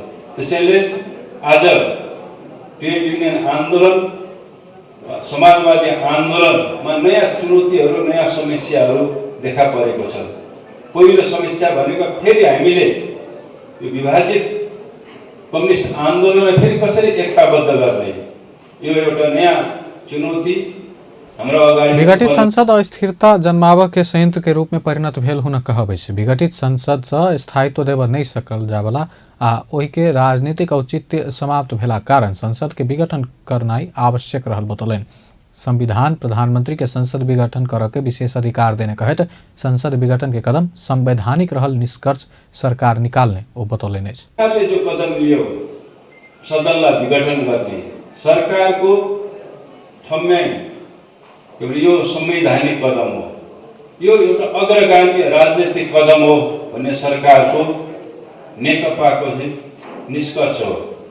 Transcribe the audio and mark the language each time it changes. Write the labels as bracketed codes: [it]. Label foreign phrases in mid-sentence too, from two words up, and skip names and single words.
[ne] त्यसैले आज ट्रेड युनियन आन्दोलन समाजवादी आन्दोलनमा नयाँ चुनौतीहरू, नयाँ समस्याहरू देखा परेको छ। पहिलो समस्या भनेको फेरि हामीले यो विभाजित कम्युनिस्ट आन्दोलनलाई फेरि कसरी एकताबद्ध गर्ने, यो एउटा नयाँ चुनौती हाम्रो अगाडि। [mai] विघटित संसद अस्थिरता जन्माव के संयंत्र के रूप में परिणत भेल हुन कहबै छै। विघटित संसद से स्थायित्व देव नहीं सकल जावला आ ओहि के राजनीतिक औचित्य समाप्त भेला कारण संसद के विघटन करनाई आवश्यक रहल बतौलनि। संविधान प्रधानमंत्री के संसद विघटन कर के विशेष अधिकार देने कहत संसद विघटन के कदम संवैधानिक रहल निष्कर्ष सरकार निकाल्ने ओ बतौलनि। [ne] सरकारले जो कदम लियो सदनलाई विघटन गर्ने सरकारको ठम्याई यो संवैधानिक कदम हो, यो एउटा अग्रगामी राजनीतिक कदम हो भन्ने सरकारको नेकपाको निष्कर्ष हो।